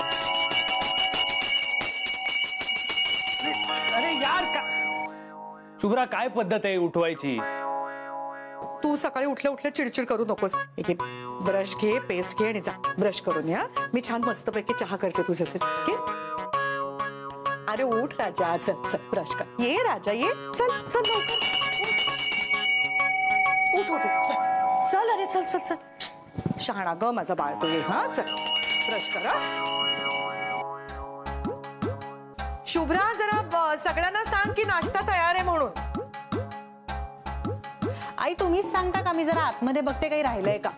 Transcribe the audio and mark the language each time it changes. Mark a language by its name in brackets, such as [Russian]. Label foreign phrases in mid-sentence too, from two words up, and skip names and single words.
[Marathi] अरे यार का शुभ्रा, काय पद्धत आहे उठवायची? तू सकाळी उठल्या उठल्या चिडचिड करू नकोस. ब्रश घे, पेस्ट घे आणि जा ब्रश करून या. मी छान मस्तपैकी चहा करते तुझ्यासाठी. ठीक आहे? अरे उठ राजा. चल चल ब्रश कर. ये राजा ये. चल चल लवकर. उठ उठ चल. चल अरे चल चल चल. शहाणा ग माझा बाळ तो. ये हा चल ब्रश कर. शुभ्रा जरा सगळ्यांना सांग की नाश्ता तयार आहे म्हणून. आई तुम्हीच सांगता का? मी जरा आतमध्ये बघते काही राहिलंय का.